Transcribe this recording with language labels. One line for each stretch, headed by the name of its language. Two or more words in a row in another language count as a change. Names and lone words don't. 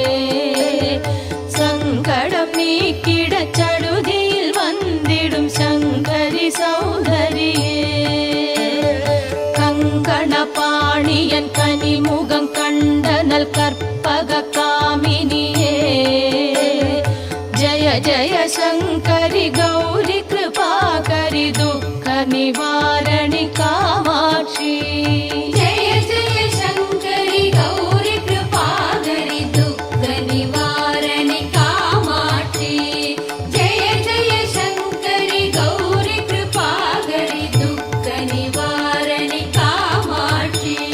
Tamil: சங்கடம் நீக்கிடச் சடுதியில் வந்திடும் சங்கரி சௌந்தரியே கங்கண பாணியன் கனிமுகம் கண்டனல் கற்பக காமினியே
Sanskrit: जय जय शङ्करि गौरि कृपाकरि दुःख निवारणि कामाक्षी जय जय शङ्करि गौरि कृपाकरि दुःख निवारणि कामाक्षी जय जय शङ्करि गौरि कृपाकरि दुःख निवारणि कामाक्षी